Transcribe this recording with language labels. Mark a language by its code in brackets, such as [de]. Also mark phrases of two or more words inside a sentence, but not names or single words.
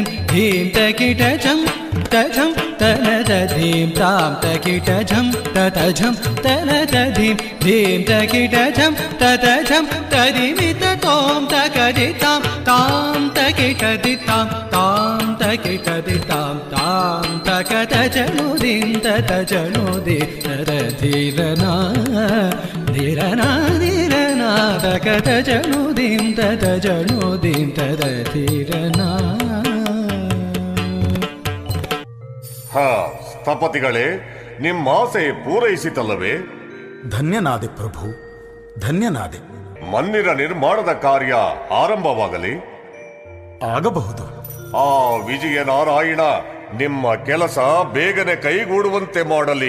[kn] ಧೀಂ ತಕಿಟಜಂ ತಜಂ ತನದದಿಂ ತಾಂ ತಕಿಟಜಂ ತತಜಂ ತನದದಿಂ ಧೀಂ ತಕಿಟಜಂ ತತಜಂ ತದಿಮಿತ ತೋಂ ತಕದಿತಾಂ ತಾಂ ತಕಿಟದಿತಾಂ ತಾಂ ತಕಿಟದಿತಾಂ ತಾಂ ತಕತಜನುದಿಂ ತತಜನುದಿ ತದಧೀರನಾ ಧೀರನಾ ಧೀರನಾ ತಕತಜನುದಿಂ ತತಜನುದಿಂ ತದಧೀರನಾ. ಸ್ಥಪತಿಗಳೇ, ನಿಮ್ಮ ಆಸೆ ಪೂರೈಸಿತಲ್ಲವೇ? ಧನ್ಯನಾದೆ ಪ್ರಭು, ಧನ್ಯನಾದೆ. ಮಂದಿರ ನಿರ್ಮಾಣದ ಕಾರ್ಯ ಆರಂಭವಾಗಲಿ. ಆಗಬಹುದು. ಆ ವಿಜಯನಾರಾಯಣ ನಿಮ್ಮ ಕೆಲಸ ಬೇಗನೆ ಕೈಗೂಡುವಂತೆ ಮಾಡಲಿ.